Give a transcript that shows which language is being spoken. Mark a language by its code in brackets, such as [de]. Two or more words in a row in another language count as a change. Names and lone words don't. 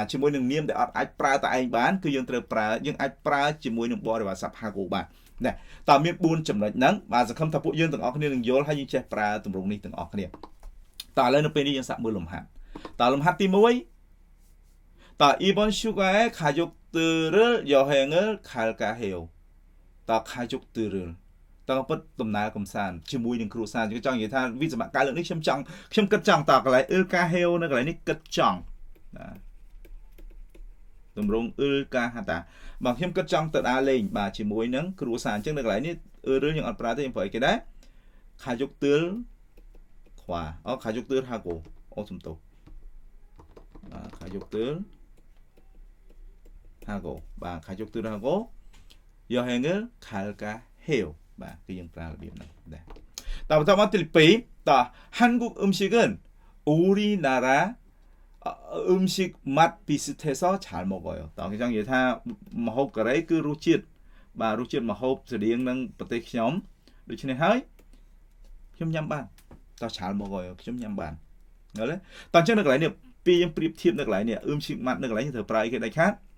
[km] ជាមួយនឹងនាមដែលអត់អាចប្រើតែឯងបានគឺយើងត្រូវប្រើយើងអាចប្រើជាមួយនឹងបរិវារស័ព្ទ hago បានណាតើមាន4ចំណុចហ្នឹងបាទ សង្ឃឹមថាពួកយើងទាំងអស់គ្នានឹងយល់ហើយយើងចេះប្រើទម្រង់នេះទាំងអស់គ្នាតើឥឡូវនៅពេលនេះយើងសាកមើលលំហាត់តើលំ ហាត់ទី1តើ [ko] 이번 휴가에 가족들을 여행을 갈까 해요 [km] តើ 가족들을 តើពិតដំណើរកំសាន្តជាមួយនឹងគ្រួសារយើងចង់និយាយថាវិសមកាលលើកនេះខ្ញុំគិតចង់តើកន្លែង [ko] 일까 허 [km] នៅកន្លែងនេះគិតចង់ណាទម្រង់ [ko] 일까 하다 [km] បាទខ្ញុំគិតចង់ទៅដើរលេងបាទជាមួយនឹងគ្រួសារអញ្ចឹងនៅកន្លែងនេះរឿងយើងអត់ប្រើទេយើងប្រើគេដែរ [ko] 가족들ខ្វ៉ា 가족들 하고 សំទោស 가족들 하고 បាទ 가족들 하고 여행을 갈까 해요 [km] បាទគឺយើងប្រើរបៀបហ្នឹង ដែរតបន្តមកទី2ត [ko] 한국 음식은 우리나라 음식 맛 비슷해서 잘 먹어요 [km] តគេចង់និយាយថាម្ហូបកូរ៉េគឺរសជាតិបាទរសជាតិម្ហូបស្តៀងនឹងប្រទេសខ្ញុំដូច្នេះហើយខ្ញុំញ៉ាំបានតឆាលមកហើយខ្ញុំញ៉ាំបានយល់ទេតអញ្ចឹងនៅកន្លែងនេះពេលយើងប្រៀបធៀបនៅកន្លែងនេះឈីម៉ាត់នៅកន្លែងនេះត្រូវប្រើគេដាច់ខាត